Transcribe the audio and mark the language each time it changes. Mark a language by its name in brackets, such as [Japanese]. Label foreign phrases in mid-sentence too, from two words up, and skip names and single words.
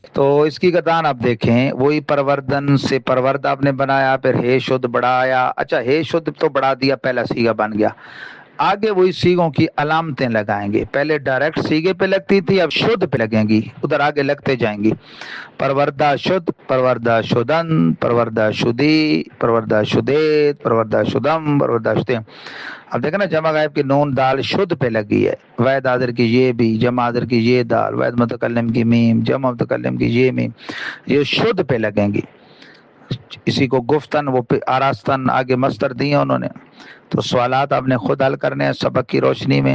[Urdu] تو اس کی گردان آپ دیکھیں, وہی پروردن سے پرورد آپ نے بنایا, پھر ہے شد بڑھایا. اچھا ہے شد تو بڑھا دیا, پہلا سیگا بن گیا. آگے وہی سیگوں کی علامتیں لگائیں گے. پہلے ڈائریکٹ سیگے پہ لگتی تھی, اب شد پہ لگیں گی, ادھر آگے لگتے جائیں گی. [Persian] پروردہ شد, پروردہ شدن, پروردہ شدی, پروردہ شدیت, پروردہ شدم, پروردہ شدیم. [Urdu] اب دیکھیں نا جمع غائب کی نون دال شد پہ لگی ہے, وحید حاضر کی یہ بھی, جمع حاضر کی یہ دال, وحید متکلم کی میم, جمع متکلم کی یہ میم, یہ شد پہ لگیں گی. اسی کو گفتن وہ آراستن آگے مصدر دیے انہوں نے. تو سوالات آپ نے خود حل کرنے ہیں سبق کی روشنی میں.